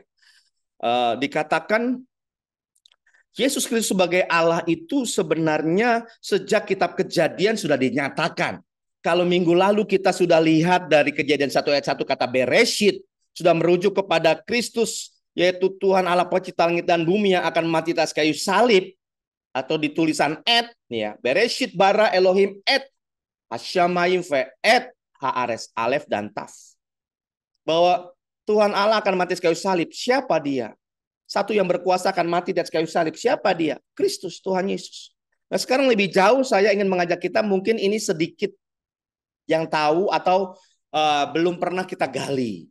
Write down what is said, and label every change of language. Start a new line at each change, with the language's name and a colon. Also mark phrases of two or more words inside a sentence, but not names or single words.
Indonesian: Dikatakan Yesus Kristus sebagai Allah itu sebenarnya sejak kitab Kejadian sudah dinyatakan. Kalau minggu lalu kita sudah lihat dari Kejadian 1 ayat 1 kata Bereshit sudah merujuk kepada Kristus, yaitu Tuhan Allah pencipta langit dan bumi yang akan mati atas kayu salib, atau di tulisan et ya,
Hebrew: בראשית ברא אלהים את השמים ואת הארץ Alef dan Taf.
Indonesian: Bahwa Tuhan Allah akan mati atas kayu salib. Siapa dia? Satu yang berkuasa akan mati di atas kayu salib. Siapa dia? Kristus, Tuhan Yesus. Nah sekarang lebih jauh saya ingin mengajak kita, mungkin ini sedikit yang tahu atau belum pernah kita gali.